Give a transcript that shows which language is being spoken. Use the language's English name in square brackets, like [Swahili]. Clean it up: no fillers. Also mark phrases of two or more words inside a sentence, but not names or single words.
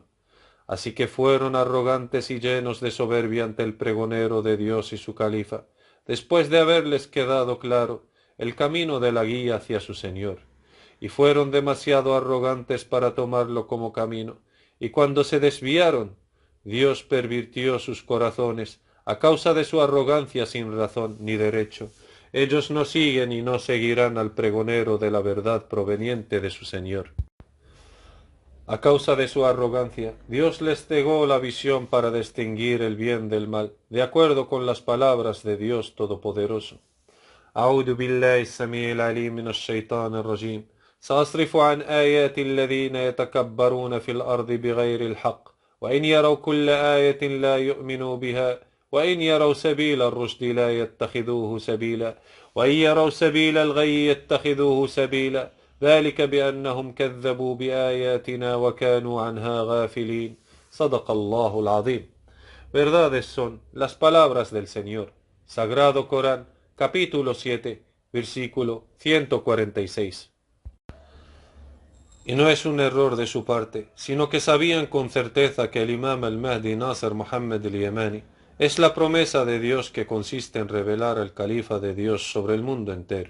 [Spanish] Así que fueron arrogantes y llenos de soberbia ante el pregonero de Dios y su califa, después de haberles quedado claro el camino de la guía hacia su Señor, y fueron demasiado arrogantes para tomarlo como camino, y cuando se desviaron, Dios pervirtió sus corazones a causa de su arrogancia sin razón ni derecho. Ellos no siguen y no seguirán al pregonero de la verdad proveniente de su Señor. A causa de su arrogancia, Dios les cegó la visión para distinguir el bien del mal, de acuerdo con las palabras de Dios Todopoderoso. [Arabic] أعوذ بالله السميع العليم من الشيطان الرجيم سأصرف عن آيات الذين يتكبرون في الأرض بغير الحق وإن يروا كل آية لا يؤمنوا بها وإن يروا سبيل الرشد لا يتخذوه سبيلا وإن يروا سبيل الغي يتخذوه سبيلا ذلك بأنهم كذبوا بآياتنا وكانوا عنها غافلين صدق الله العظيم. [Spanish] Verdades son las palabras del Señor. Sagrado Corán, capítulo 7, versículo 146. Y no es un error de su parte, sino que sabían con certeza que el imam al-Mahdi Nasser Mohammed el-Yemeni es la promesa de Dios que consiste en revelar al califa de Dios sobre el mundo entero.